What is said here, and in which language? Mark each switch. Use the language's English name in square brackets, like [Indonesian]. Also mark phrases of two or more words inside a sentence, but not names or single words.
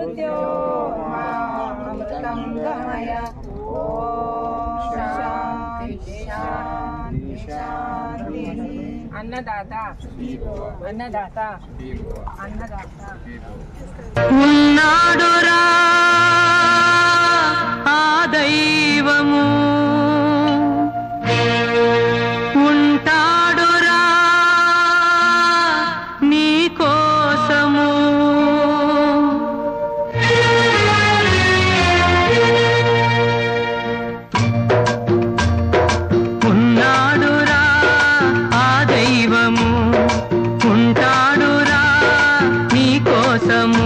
[Sanskrit] अमृतं गमय। ओम शांति शांति शांति। अन्नदाता अन्नदाता अन्नदाता [Telugu] ఉన్నాడురా ఆ దైవము, ఉంటాడురా నీ కోసము. ఉన్నాడురా ఆ దైవము, ఉంటాడురా నీ కోసము.